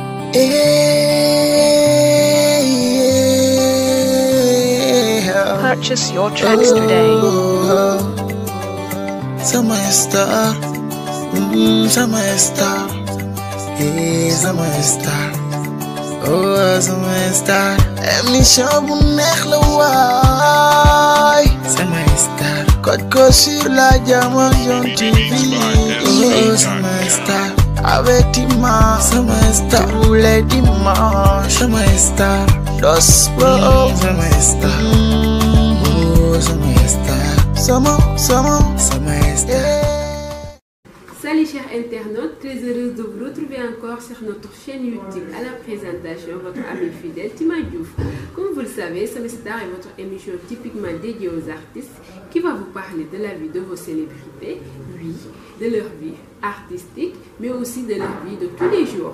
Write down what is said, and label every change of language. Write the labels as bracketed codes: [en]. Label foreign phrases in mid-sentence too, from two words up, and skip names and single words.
[en] Purchase your tracks today. [wo] Sama star, sama star, sama star, oh sama star. Émission bu neex la waay, sama star. Code ko [fr] sur la Diamond TV, [wo] oh sama star. [fr] Avec Tima, [wo] sama star. [fr] Tous les dimanches, [wo] sama star. Dos Bro, sama star. Sama star. [fr] Salut chers internautes, très heureuse de vous retrouver encore sur notre chaîne YouTube. À la présentation, votre ami fidèle Tima Diouf. Comme vous le savez, Sama Star est votre émission typiquement dédiée aux artistes qui va vous parler de la vie de vos célébrités, oui, de leur vie artistique, mais aussi de leur vie de tous les jours.